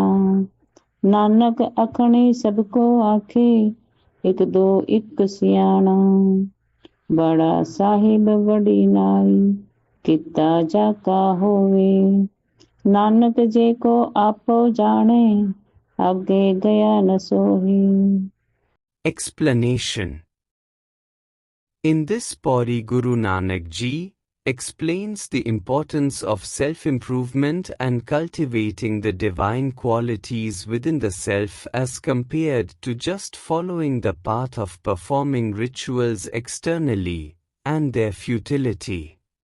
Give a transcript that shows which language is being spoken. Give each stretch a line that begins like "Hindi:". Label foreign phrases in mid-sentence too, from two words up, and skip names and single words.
Punjabi: ਨਾਨਕ ਅਖਣੀ ਸਬਕੋ ਆਖੇ, ਏਕ ਦੋ ਏਕ ਸਿਆਣਾ। ਬੜਾ ਸਾਹਿਬ ਬੜੀ ਨਾਈ, ਕਿਤਾ ਜਾਕਾ ਹੋਵੇ। ਨਾਨਕ ਜੇ ਕੋ ਆਪੋ ਜਾਣੇ, ਆਗੇ ਗਿਆ ਨ ਸੋਹੀ।
English: Explanation. In this Pauri, Guru Nanak Ji explains the importance of self-improvement and cultivating the divine qualities within the self as compared to just following the path of performing rituals externally, and their futility.